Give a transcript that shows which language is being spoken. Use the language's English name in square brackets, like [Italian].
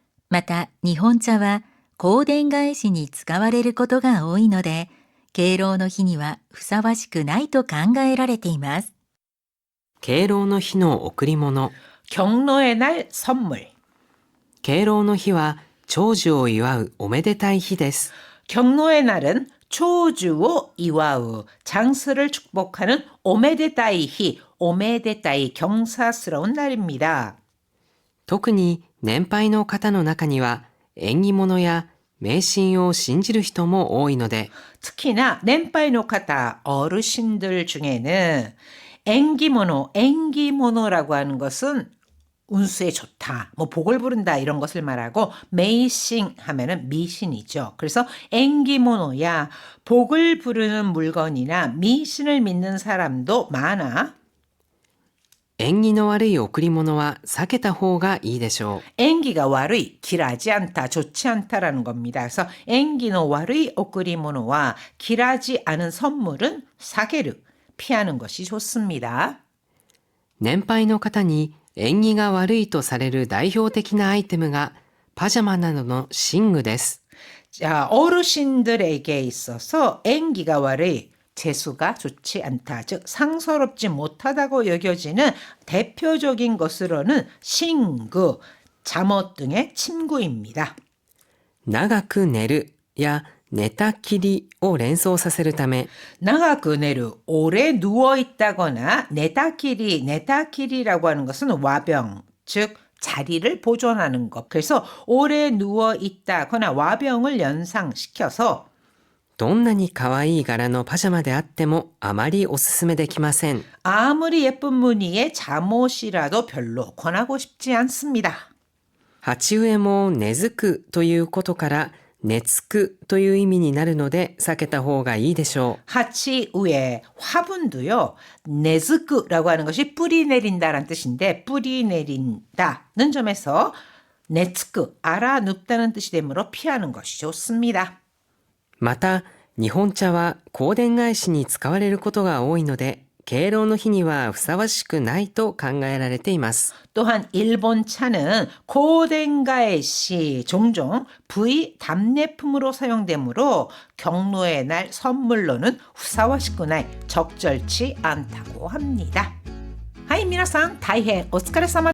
[Japanese] また日本茶は香典返しに使われることが多いので、敬老の日にはふさわしくないと考えられています。敬老の日の贈り物。 [Korean] 경로의 날 선물. [Japanese] 敬老の日は長寿を祝うおめでたい日です。 [Korean] 경로의 날은 [Japanese] 초주오 이와우, [Korean] 장수를 축복하는 [Japanese] 오메데타이 히, [Korean] 오메데타이 경사스러운 날입니다. [Japanese] 特に年配の方の中には縁起物や迷信を信じる人も多いので、 [Korean] 특히나 [Japanese] 年配の方, [Korean] 어르신들 중에는 앵기모노라고 하는 것은 운수에 좋다, 뭐 복을 부른다 이런 것을 말하고, 메이싱 하면은 미신이죠. 그래서 앵기모노야 복을 부르는 물건이나 미신을 믿는 사람도 많아. [Japanese] 縁起の悪い贈り物は避けた方がいいでしょう。 앵기가 와르이, [Korean] 길하지 않다, 좋지 않다라는 겁니다. 그래서 [Japanese] 앵기노 와르이 오크리모노와 [Korean] 길하지 않은 선물은 사게르, 피하는 것이 좋습니다. [Japanese] 年配の方に縁起が悪いとされる代表的なアイテムがパジャマなどの寝具です。 [Korean] 자, 어르신들에게 있어서 [Japanese] 앵기가 와르이, [Korean] 재수가 좋지 않다, 즉 상서롭지 못하다고 여겨지는 대표적인 것으로는 신구, 잠옷 등의 침구입니다. [Japanese] 長く寝るや寝たきりを連想させるため、 나가그 내루, [Korean] 오래 누워있다거나 네타키리라고 하는 것은 와병, 즉 자리를 보존하는 것. 그래서 오래 누워있다거나 와병을 연상시켜서 [Japanese] どんなに可愛い柄のパジャマであってもあまりおすすめできません。 [Korean] 아무리 예쁜 무늬의 잠옷이라도 별로 권하고 싶지 않습니다. [Japanese] 鉢植えも根付くということから寝つくという意味になるので避けた方がいいでしょう。 [Korean] 하치 위에 화분도요, 네즈크라고 하는 것이 뿌리 내린다라는 뜻인데, 뿌리 내린다는 점에서 네츠크, 알아 눕다는 뜻이 되므로 피하는 것이 좋습니다. [Japanese] また日本茶は香典返しに使われることが多いので、敬老の日にはふさわしくないと考えられています。 [Korean] 또한 일본 차는 고덴가에시 종종 부의 답례품으로 사용되므로 경로의 날 선물로는 후사와시쿠나이, 적절치 않다고 합니다. 하이, [Japanese] 皆さん大変お疲れ様